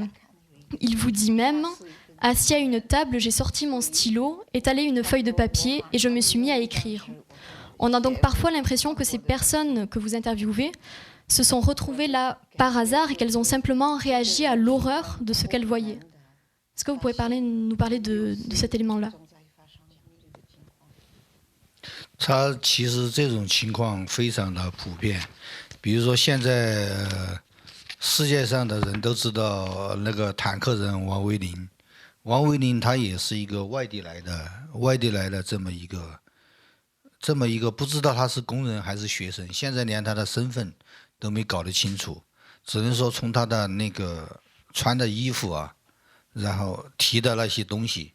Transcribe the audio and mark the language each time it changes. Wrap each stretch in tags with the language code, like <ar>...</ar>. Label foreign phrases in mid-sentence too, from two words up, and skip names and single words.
<fr>Il vous dit même « Assis à une table, j'ai sorti mon stylo, étalé une feuille de papier et je me suis mis à écrire. » On a donc parfois l'impression que ces personnes que vous interviewez se sont retrouvées là par hasard et qu'elles ont simplement réagi à l'horreur de ce qu'elles voyaient. Est-ce que vous pouvez nous parler de cet élément-là ?</fr> <zh>它其实这种情况非常的普遍，比如说现在世界上的人都知道那个坦克人王维林，王维林他也是一个外地来的这么一个不知道他是工人还是学生，现在连他的身份都没搞得清楚，只能说从他的那个穿的衣服啊，然后提的那些东西。</zh>